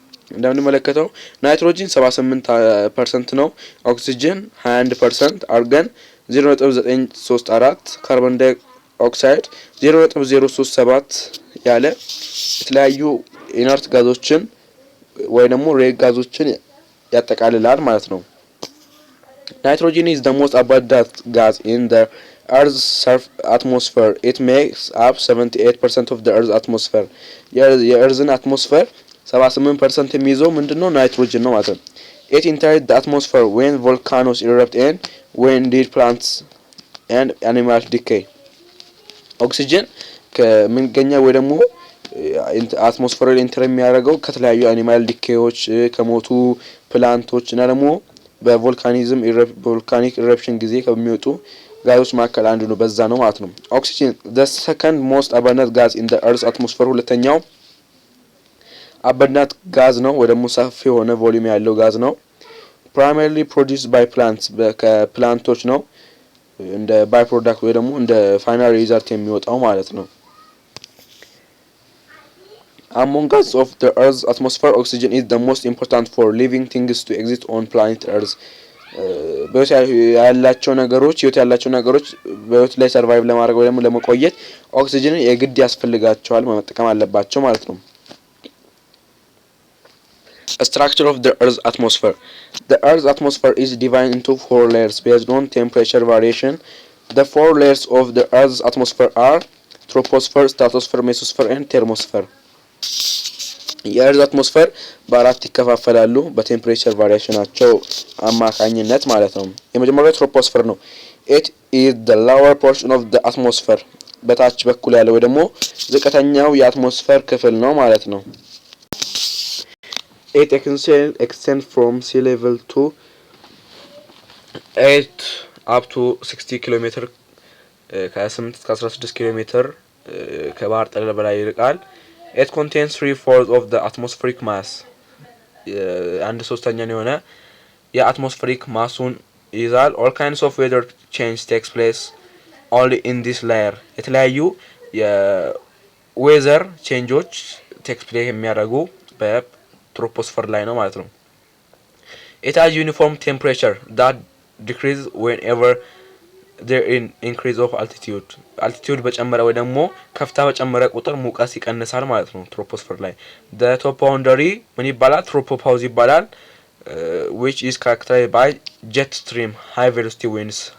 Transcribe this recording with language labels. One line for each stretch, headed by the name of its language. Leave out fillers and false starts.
Amharic: እንደምንመለከተው ናይትሮጂን 78% ነው፣ ኦክሲጅን 21%፣ አርገን 0.934፣ ካርቦን ዳይኦክሳይድ 0.037 ያለ የተለያዩ ኢነርት ጋዞችን ወይ ደግሞ ሬድ ጋዞችን ያጠቃልላል ማለት ነው።
English: nitrogen is the most abundant gas in the earth's atmosphere. it makes up 78% of the earth's atmosphere.
Amharic: የእርዝን አትሞስፌር 78% የሚይዘው ምንድነው? ናይትሮጅን ነው ማለት ነው።
English: it enters the atmosphere when volcanoes erupt and when dead plants and animals decay.
Amharic: ኦክሲጅን ከሚገኘው ወይ ደግሞ አትሞስፌር ላይ ኢንተር የሚያደርገው ከተለያዩ አኒማል ዲኬዎች ከሞቱ ፕላንቶች እና ደግሞ በቮልካኒክ ኢረፕሽን ጊዜ ከሚወጡ ጋዞች መካከል አንዱ ነው፣ በዛ ነው ማለት ነው። ኦክሲጅን
English: the second most abundant gas in the earth's atmosphere
Amharic: ሁለተኛው abundant ጋዝ ነው ወይ ደግሞ ሰፊ የሆነ ቮሊዩም ያለው ጋዝ ነው።
English: primarily produced by plants
Amharic: ከፕላንቶች ነው እንደ ባይ ፕሮዳክት ወይ ደግሞ እንደ ፋይናል ሪዛልት የሚወጣው ማለት ነው።
English: Among us of the Earth's atmosphere, oxygen is the most important for living things to exist on planet Earth.
Amharic: በህይወት ያላቸው ነገሮች በህይወት ላይ ሰርቫይቭ ለማድረግ ወይ ደግሞ ለመቆየት ኦክሲጅንን የግድ ያስፈልጋቸዋል መጠቀም አለባቸው ማለት ነው።
English: Structure of the Earth's atmosphere. The Earth's atmosphere is divided into 4 layers based on temperature variation. The 4 layers of the Earth's atmosphere are troposphere, stratosphere, mesosphere and thermosphere.
Amharic: የእርዝ አትሞስፌር በአራት ይከፋፈላሉ በቴምፕሬቸር ቫሪዬሽናቸው አማካኝነት ማለት ነው። የመጀመሪያው ትሮፖስፌር ነው።
English: it is the lower portion of the atmosphere
Amharic: በታች በኩል ያለው ወይ ደግሞ ዝቅተኛው የአትሞስፌር ክፍል ነው ማለት ነው።
English: it extends from sea level to 8 up to 60
Amharic: ኪሎ ሜትር ከ8 እስከ 16 ኪሎ ሜትር ከባህር ጠለል በላይ ይርቃል።
English: It contains 3/4 of the atmospheric mass.
Amharic: አንድ ሶስተኛው የሆነ የአትሞስፌሪክ ማሱን ይዛል።
English: All kinds of weather change takes place only in this layer.
Amharic: የተለያዩ የዌዘር ቼንጆች ቴክስ ፕሌይ የሚያደርጉ በትሮፖስፌር ላይ ነው ማለት ነው።
English: It has uniform temperature that decreases whenever there is increase of altitude.
Amharic: altitude በጨመረ ወይ ደግሞ ከፍታ በጨመረ ቁጥር ሙቀት ይቀንሳል ማለት ነው ትሮፖስፌር ላይ።
English: the top boundary
Amharic: ምን ይባላል? ትሮፖፓውዝ ይባላል።
English: which is characterized by jet stream high velocity winds.